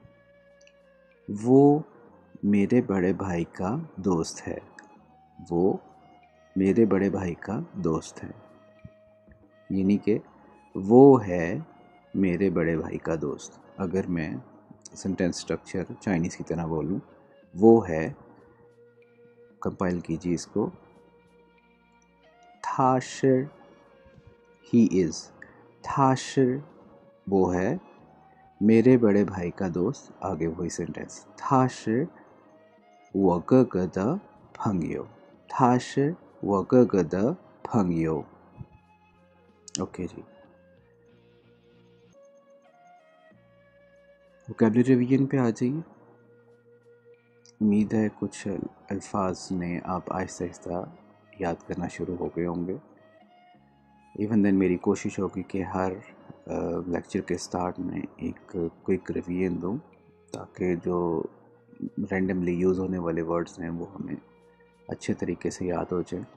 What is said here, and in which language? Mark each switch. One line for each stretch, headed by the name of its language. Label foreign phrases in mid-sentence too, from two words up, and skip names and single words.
Urdu: وہ میرے بڑے بھائی کا دوست ہے، وہ میرے بڑے بھائی کا دوست ہے، یعنی کہ وہ ہے میرے بڑے بھائی کا دوست. اگر میں
English: sentence structure
Urdu: چائنیز کی طرح بولوں، وہ ہے، کمپائل کیجیے اس کو,
Chinese: 他是
English: he is,
Chinese: 他是
Urdu: وہ ہے میرے بڑے بھائی کا دوست. آگے وہی سینٹینس,
Chinese: 他是我哥哥的朋友，他是我哥哥的朋友।
Urdu: اوکے جی,
English: vocabulary revision
Urdu: پہ آ جائیے. امید ہے کچھ الفاظ نے آپ آہستہ آہستہ یاد کرنا شروع ہو گئے ہوں گے.
English: even then
Urdu: میری کوشش ہوگی کہ ہر لیکچر کے اسٹارٹ میں ایک
English: quick revision
Urdu: دوں، تاکہ جو
English: randomly use
Urdu: ہونے والے ورڈز ہیں وہ ہمیں اچھے طریقے سے یاد ہو جائے.